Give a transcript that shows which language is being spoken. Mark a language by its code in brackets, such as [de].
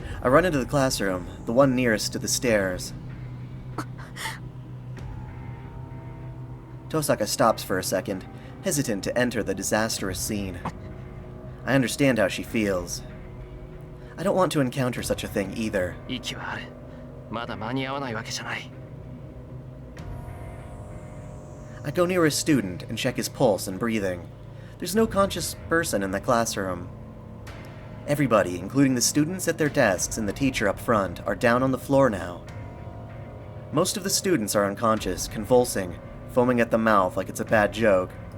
[en] I run into the classroom, the one nearest to the stairs. Tosaka stops for a second, hesitant to enter the disastrous scene. I understand how she feels. I don't want to encounter such a thing either. [ja] 息はある。まだ間に合わないわけじゃない。 [en] I go near a student and check his pulse and breathing. There's no conscious person in the classroom. Everybody, including the students at their desks and the teacher up front, are down on the floor now. Most of the students are unconscious, convulsing, foaming at the mouth like it's a bad joke.